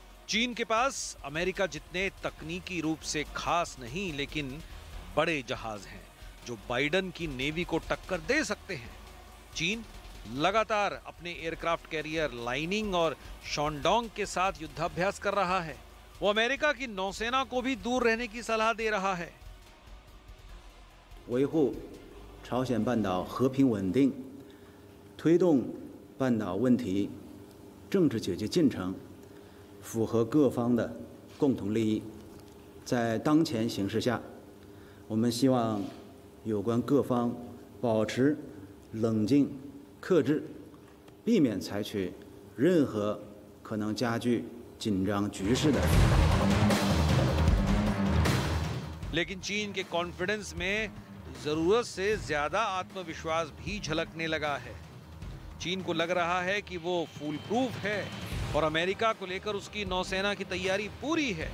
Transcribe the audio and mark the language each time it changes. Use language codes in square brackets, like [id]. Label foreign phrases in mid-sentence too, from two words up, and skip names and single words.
[hi] चीन के पास अमेरिका जितने तकनीकी रूप से खास नहीं लेकिन बड़े जहाज हैं जो बाइडन की नेवी को टक्कर दे सकते हैं। चीन लगातार अपने एयरक्राफ्ट कैरियर लाइनिंग और शॉन्डोंग के साथ युद्धाभ्यास कर रहा है। वो अमेरिका की नौसेना को भी दूर रहने की सलाह दे रहा है। [zh] 维护朝鲜半岛和平稳定，推动半岛问题政治解决进程，符合各方的共同利益。在当前形势下，我们希望有关各方保持冷静、克制，避免采取任何可能加剧紧张局势的。 [hi] लेकिन चीन के कॉन्फिडेंस में जरूरत से ज्यादा आत्मविश्वास भी झलकने लगा है। चीन को लग रहा है कि वो फूल प्रूफ है और अमेरिका को लेकर उसकी नौसेना की तैयारी पूरी है।